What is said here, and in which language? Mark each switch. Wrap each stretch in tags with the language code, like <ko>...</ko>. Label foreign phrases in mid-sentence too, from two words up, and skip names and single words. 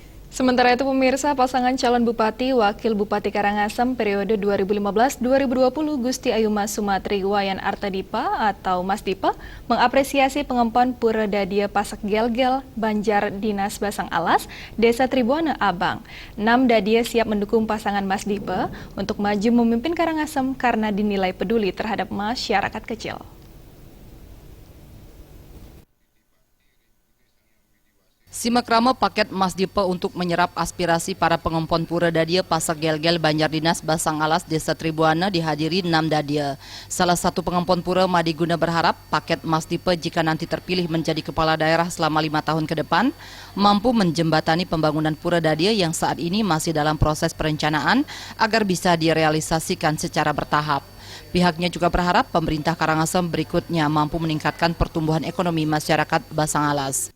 <id>Sementara itu pemirsa, pasangan calon Bupati Wakil Bupati Karangasem periode 2015-2020 Gusti Ayuma Sumatri Wayan Artadipa atau Mas Dipa mengapresiasi pengempon Pura Dadia Pasak Gelgel, Banjar Dinas Basang Alas, Desa Tribuana Abang. 6 Dadia siap mendukung pasangan Mas Dipa untuk maju memimpin Karangasem karena dinilai peduli terhadap masyarakat kecil. Simak rame paket Mas Dipa untuk menyerap aspirasi para pengempon Pura Dadia Pasak Gelgel Banjar Dinas Basang Alas Desa Tribuana dihadiri 6 Dadia. Salah satu pengempon Pura Madiguna berharap paket Mas Dipa jika nanti terpilih menjadi kepala daerah selama 5 tahun ke depan mampu menjembatani pembangunan Pura Dadia yang saat ini masih dalam proses perencanaan agar bisa direalisasikan secara bertahap. Pihaknya juga berharap pemerintah Karangasem berikutnya mampu meningkatkan pertumbuhan ekonomi masyarakat Basang Alas.</id>